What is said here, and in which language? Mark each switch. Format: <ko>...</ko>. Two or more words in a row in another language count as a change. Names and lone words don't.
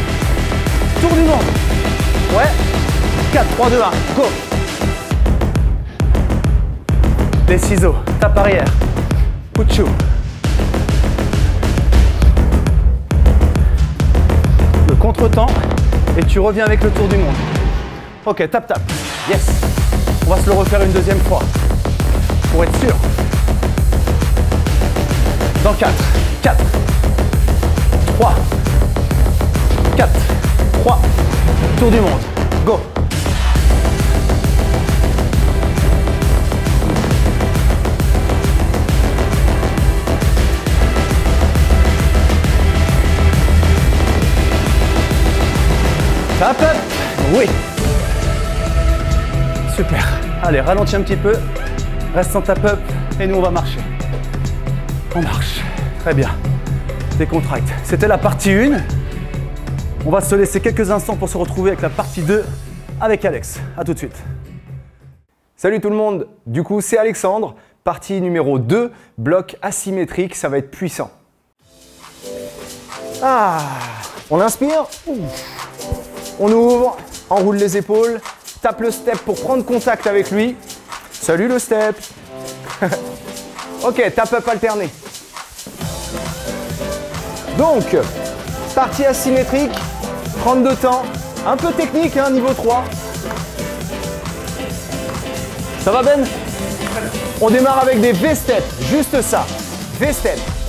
<fr>Tour du monde. Ouais. 4, 3, 2, 1. Go. Les ciseaux. Tape arrière. Puchu. Le contre-temps. Et tu reviens avec le tour du monde.</fr> <en>Ok, tap, tap. Yes.</en> <fr>On va se le refaire une deuxième fois. Pour être sûr. Dans 4. 4. 3. 4. 3. Tour du monde.</fr> <en>Go. Tap up.</en> <fr>Oui. Super. Allez, ralentis un petit peu. Reste en</fr> <en>tap up</en> <fr>et nous on va marcher. On marche. Très bien. Décontracte. C'était la partie 1. On va se laisser quelques instants pour se retrouver avec la partie 2 avec Alex. A tout de suite. Salut tout le monde. Du coup, c'est Alexandre. Partie numéro 2, bloc asymétrique. Ça va être puissant. Ah, On inspire. On ouvre. Enroule les épaules. Tape le step pour prendre contact avec lui. Salut le step. Ok,</fr> <en>tap up</en> <fr>alterné. Donc, partie asymétrique. Prendre de temps. Un peu technique, hein, niveau 3. Ça va Ben? On démarre avec des V-steps, juste ça. V-step.</fr>